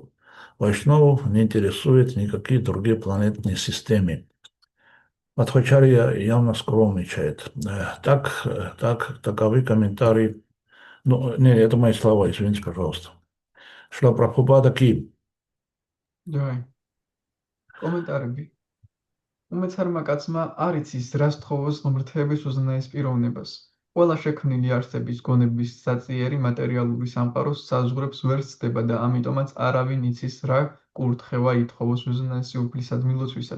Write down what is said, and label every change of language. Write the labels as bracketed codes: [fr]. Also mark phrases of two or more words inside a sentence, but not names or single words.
[ru] Вайшнавов не интересует никакие другие планетные системы. Мадхвачарья явно скромничает. Таковы комментарии. Ну, не, это мои слова, извините, пожалуйста. Шла Прабхупада Ки. Давай. Комментарии. [ka] უმეცარმა კაცმა არ იცის რას თხოვოს ღმრთების უზენაეს პიროვნებას. ყველა შექმნილი არსების გონების საწიერი მატერიალური სამყაროს საზღვრებს ვერ ცდება და ამიტომაც არავინ იცის რა კურთხევა ითხოვოს უზენაესი უფლისად მილოცვისას.